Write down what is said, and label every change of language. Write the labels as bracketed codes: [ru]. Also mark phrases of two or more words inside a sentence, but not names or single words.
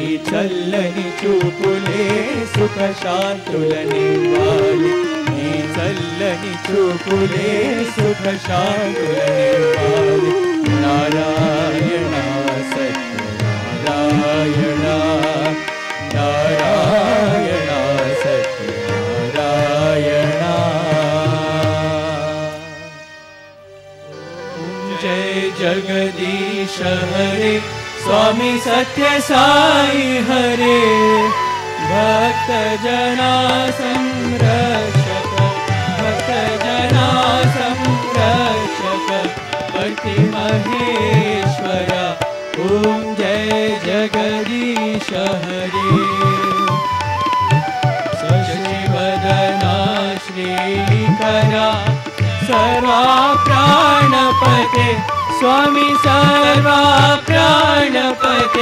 [te] చల్లని చూపులే సుఖ శాంతులనివ్వాలి నీ చల్లని చూపులే సుఖ శాంతులనివ్వాలి. నారాయణ సత్యనారాయణ నారాయణ సత్యనారాయణ. [hi] जय जगदीश हरे स्वामी सत्य साई हरे. भक्त जना संरक्षक भक्त जना संरक्षक पति महेश्वर. ओम जय जगदीश हरे. शशिवदना श्रीकरा सर्वा प्राणपते स्वामी सर्वा प्राणपते.